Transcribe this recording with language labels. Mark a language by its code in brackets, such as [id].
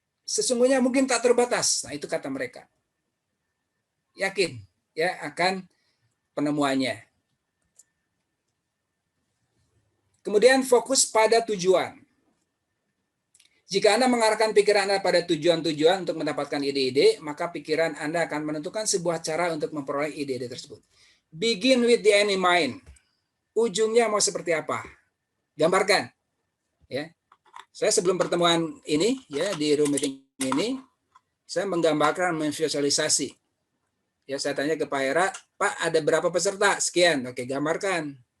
[id] Sesungguhnya mungkin tak terbatas. Nah, itu kata mereka. Yakin ya akan penemuannya. Kemudian fokus pada tujuan. Jika Anda mengarahkan pikiran Anda pada tujuan-tujuan untuk mendapatkan ide-ide, maka pikiran Anda akan menentukan sebuah cara untuk memperoleh ide-ide tersebut. [en] Begin with the end in mind. [id] Ujungnya mau seperti apa? Gambarkan. Ya. Saya sebelum pertemuan ini ya di room meeting ini, saya menggambarkan, memvisualisasi. Ya, saya tanya ke Pak Hera, Pak ada berapa peserta? Sekian. Oke, gambarkan.